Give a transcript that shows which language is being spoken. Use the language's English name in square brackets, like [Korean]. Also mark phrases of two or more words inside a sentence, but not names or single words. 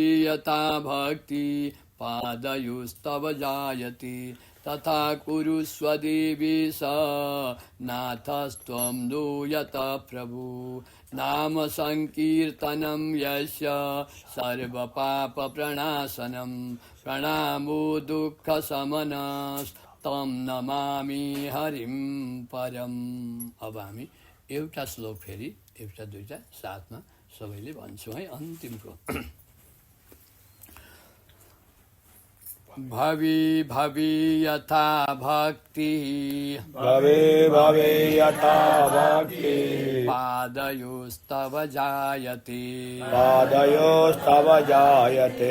[Sanskrit] यथा भक्ति पादयोस्तव जायते तथा कुरुष्व देवेश नाथस्त्वं नो यत प्रभु नाम संकीर्तनं यस्य सर्वपापप्रणाशनं प्रणामो दुःखशमनस्तं नमामि हरिं परम्। [Nepali] अब हामी एउटा श्लोक फेरि एउटा दुईटा साथमा सबैले भन्छौँ है अन्तिमको। [Sanskrit] भवी भवी यथा भक्ति भवे भवे यथा भक्ति पादयोस्तव जायते पादयोस्तव जायते